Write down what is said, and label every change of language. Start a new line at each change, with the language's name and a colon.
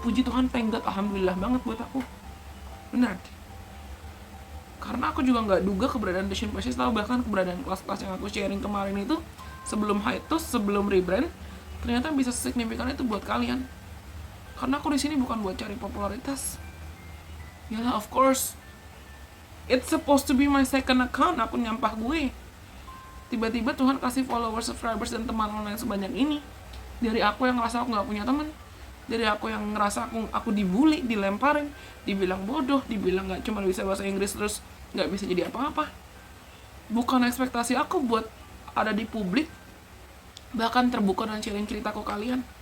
Indonesian: Puji Tuhan,
English: thank God,
Indonesian: alhamdulillah banget buat aku, benar. Karena aku juga nggak duga keberadaan Delicious Precious, tahu bahkan keberadaan kelas-kelas yang aku sharing kemarin itu sebelum hiatus, sebelum rebrand, ternyata bisa sesignifikan itu buat kalian. Karena aku di sini bukan buat cari popularitas.
English: Ya of course, it's supposed to be my second account,
Indonesian: akun nyampah gue. Tiba-tiba Tuhan kasih followers, subscribers, dan teman online sebanyak ini. Dari aku yang ngerasa aku gak punya teman, dari aku yang ngerasa aku dibully, dilemparin, dibilang bodoh, dibilang gak cuma bisa bahasa Inggris terus gak bisa jadi apa-apa. Bukan ekspektasi aku buat ada di publik, bahkan terbuka dan sharing ceritaku ke kalian.